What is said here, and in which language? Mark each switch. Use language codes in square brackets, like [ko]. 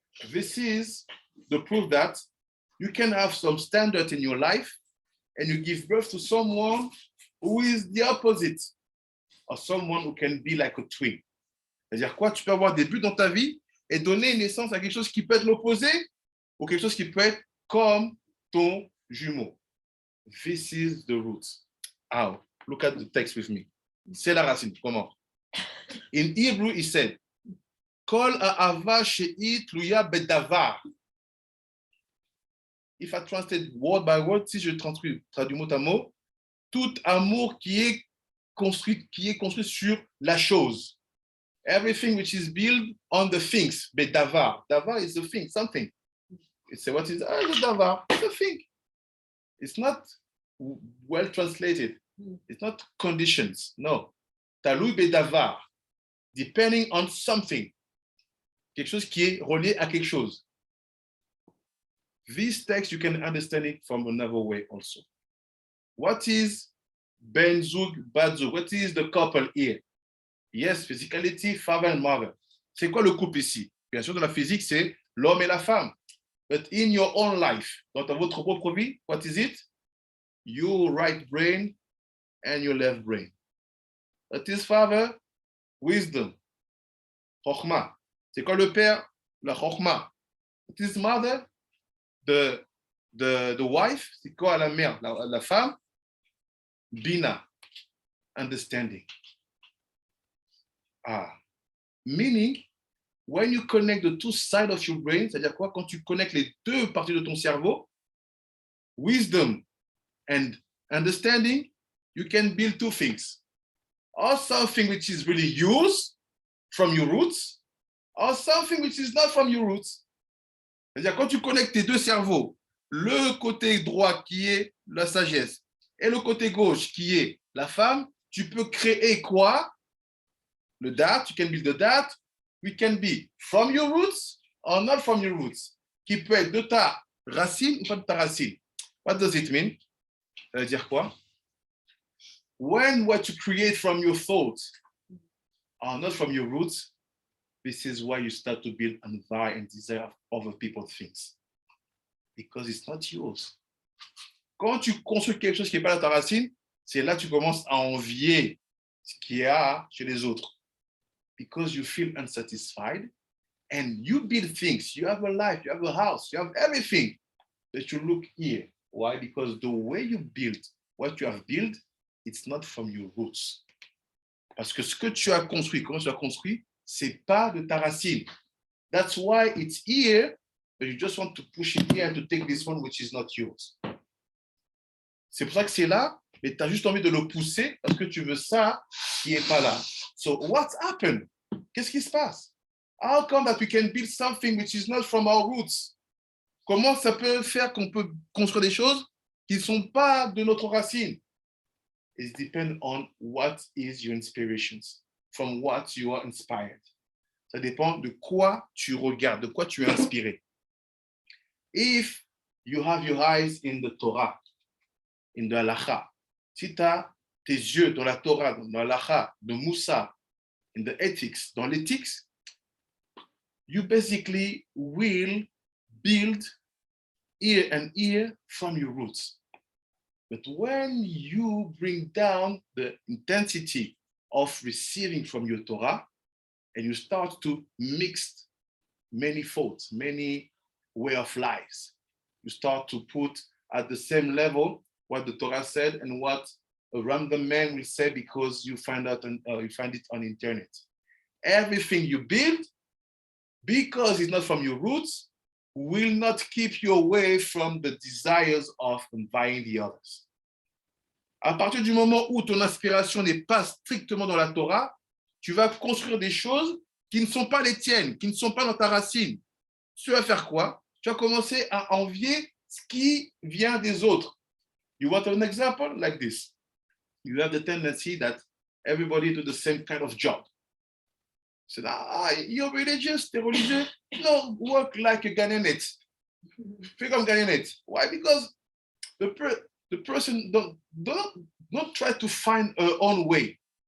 [en] This is the proof that you can have some standard in your life and you give birth to someone who is the opposite, or someone who can be like a twin. [fr] C'est-à-dire quoi? Tu peux avoir des buts dans ta vie et donner naissance à quelque chose qui peut être l'opposé ou quelque chose qui peut être comme ton jumeau. [en] This is the roots. How? Look at the text with me. [fr] C'est la racine. Comment? [en] In Hebrew, he said, [he] Kol ha'ava she'it tluya bedavar. [en] If I translate word by word, [fr] si je traduis mot à mot, tout amour qui est construit sur la chose. [en] Everything which is built on the things. Bedavar. Davar is a thing, something. It's what is the davar? It's a thing. It's not well translated. It's not conditions. No. Talui bedavar. Depending on something. [fr] Quelque chose qui est relié à quelque chose. [en] This text, you can understand it from another way also. What is Ben Zug, Bad Zug? What is the couple here? Yes, physicality, father and mother. [fr] C'est quoi le couple ici? Bien sûr, dans la physique, c'est l'homme et la femme. [en] But in your own life, [fr] dans votre propre vie, [en] what is it? Your right brain and your left brain. That is father, wisdom, chokhmah. [fr] C'est quoi le père? La chokhmah. [en] That is mother, the wife. [fr] C'est quoi la mère? La femme? [en] Bina, understanding. Meaning, when you connect the two sides of your brain, [fr] c'est-à-dire quoi? Quand tu connectes les deux parties de ton cerveau, [en] wisdom and understanding, you can build two things. Or something which is really yours, from your roots, or something which is not from your roots. [fr] C'est-à-dire, quand tu connectes tes deux cerveaux, le côté droit qui est la sagesse et le côté gauche qui est la femme, tu peux créer quoi? [en] Le dat, you can build the dat, we can be from your roots or not from your roots, [fr] qui peut être de ta racine ou pas de ta racine. [en] What does it mean? [fr] Ça veut dire quoi? [en] When what you create from your thoughts are not from your roots, this is why you start to build and vie and desire other people's things. Because it's not yours. [fr] Quand tu construis quelque chose qui n'est pas dans ta racine, c'est là que tu commences à envier ce qu'il y a chez les autres. [en] Because you feel unsatisfied and you build things. You have a life, you have a house, you have everything. But you look here. Why? Because the way you build, what you have built, it's not from your roots. [fr] Parce que ce que tu as construit, comment tu as construit, c'est pas de ta racine. [en] That's why it's here, but you just want to push it here and to take this one which is not yours. [fr] C'est pour ça que c'est là, mais tu as juste envie de le pousser parce que tu veux ça qui n'est pas là. [en] So what happened [fr] Qu'est-ce qui se passe? [en] How come that we can build something which is not from our roots? [fr] Comment ça peut faire qu'on peut construire des choses qui ne sont pas de notre racine? [en] It depends on what is your inspirations, from what you are inspired. [fr] Ça dépend de quoi tu regardes, de quoi tu es inspiré. [en] If you have your eyes in the Torah, in the halacha, [fr] si tu as tes yeux dans la Torah, dans la halacha, de Moussa, [en] in the ethics, [fr] dans l'éthique, [en] you basically will build ear and ear from your roots. But when you bring down the intensity of receiving from your Torah, and you start to mix many thoughts, many way of lives, you start to put at the same level what the Torah said and what a random man will say because you find it on internet. Everything you build, because it's not from your roots, will not keep you away from the desires of envying the others. [fr] À partir du moment où ton inspiration n'est pas strictement dans la Torah, tu vas construire des choses qui ne sont pas les tiennes, qui ne sont pas dans ta racine. Tu vas faire quoi? Tu vas commencer à envier ce qui vient des autres. [en] You want an example like this? You have the tendency that everybody do the same kind of job. So you're religious, [fr] t'es religieux? [en] No, work like a Ghanaian. [fr] Fais comme Ghanaian. [en] Why? Because the person don't try to find her own way.